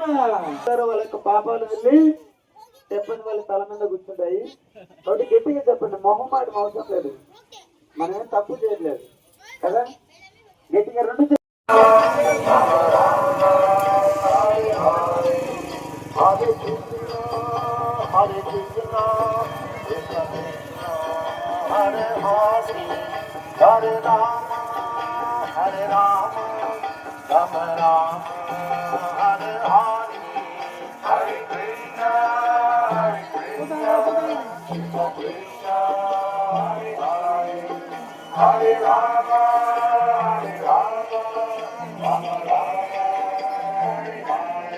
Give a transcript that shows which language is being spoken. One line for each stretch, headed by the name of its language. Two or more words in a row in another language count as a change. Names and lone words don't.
Telugu: వాళ్ళ యొక్క పాపాలు వెళ్ళి చెప్పండి, వాళ్ళ తల మీద కూర్చుంటాయి. కాబట్టి గట్టిగా చెప్పండి, మొహమాట అవసరం లేదు, మనం ఏం తప్పు చేయట్లేదు కదా.
Sanskrit: గట్టిగా 2 హరే కృష్ణ హరే కృష్ణ హరే హరే హరే రామ హరే రామ రామ రామ హరే హరే. హరే కృష్ణ హరే కృష్ణ కృష్ణ కృష్ణ హరే హరే హరే రామ హరే రామ రామ రామ హరే హరే.